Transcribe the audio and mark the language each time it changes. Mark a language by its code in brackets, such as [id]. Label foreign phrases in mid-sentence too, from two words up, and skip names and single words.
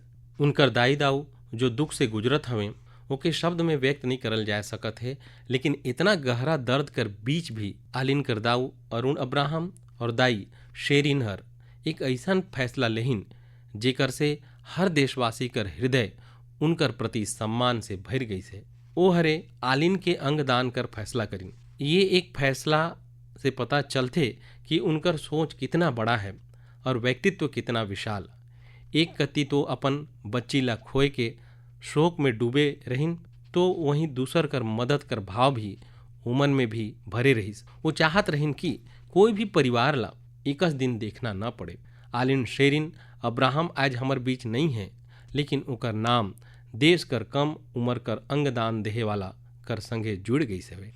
[hne] उनकर दाई दाऊ जो दुख से गुजरत हवें ओके शब्द में व्यक्त नहीं करल जा सकत है, लेकिन इतना गहरा दर्द कर बीच भी आलिन कर दाऊ अरुण अब्राहम और दाई शेरिन हर एक ऐसा फैसला लेहिन जेकर से हर देशवासी कर हृदय उनकर प्रति सम्मान से भर गई से। ओ हरे आलिन के अंग दान कर फैसला करिन। ये एक फैसला से पता चलते कि उनकर सोच कितना बड़ा है और व्यक्तित्व कितना विशाल। एक कति तो अपन बच्ची ला खोए के शोक में डूबे रहिन, तो वहीं दूसर कर मदद कर भाव भी उमन में भी भरे रहिस। वो चाहत रहिन कि कोई भी परिवार ला एकस दिन देखना न पड़े। आलिन शेरिन अब्राहम आज हमर बीच नहीं है, लेकिन ओकर नाम देश कर कम उम्र कर अंगदान देहे वाला कर संगे जुड़ गई से।